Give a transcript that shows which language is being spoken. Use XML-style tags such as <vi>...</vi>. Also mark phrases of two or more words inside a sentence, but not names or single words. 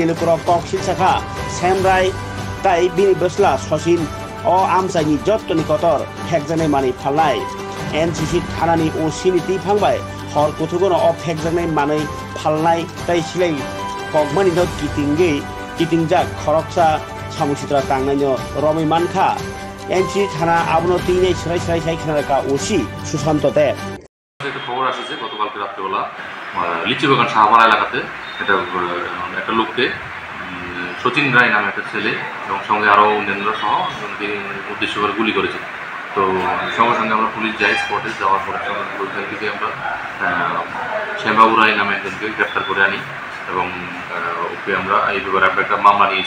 <trp>लुकुरो कग सिलसाखा सेमराय ताइ बिनि बसला सचिन अ आमचायनि जत्तनि कटर हेकजांनाय मानि फालनाय एनसीसी थानानि ओसिनि तिफांबाय हर कुथुगोनो अ हेकजांनाय मानै फालनाय ताइ सिलाय कगमानिनो किटिंगै किटिंजाक खरकसा सामुसित्रा तांनायनो रमै मानखा एनसी थाना आबनो তিনে ছড়াই ছড়াই সাইখানাকা ওসি সুশান্ত দেব</trp> <bn>একটা খবর আসছে গতকালকে রাত্রেবেলা লিচিবাগান শাহপাড়া এলাকাতে একটা লোককে সচিন রায় নামে একটা ছেলে এবং সঙ্গে আরও অন্যান্যরা সহ উদ্দেশ্য করে গুলি করেছে। তো সঙ্গে সঙ্গে আমরা পুলিশ যাই, স্পটে যাওয়ার পরে ওইখান থেকে আমরা শ্যামবাবু রায় নামে একজনকে গ্রেপ্তার করে আনি এবং ওকে আমরা এই ব্যাপারে একটা মামলা নিয়েছি।</bn>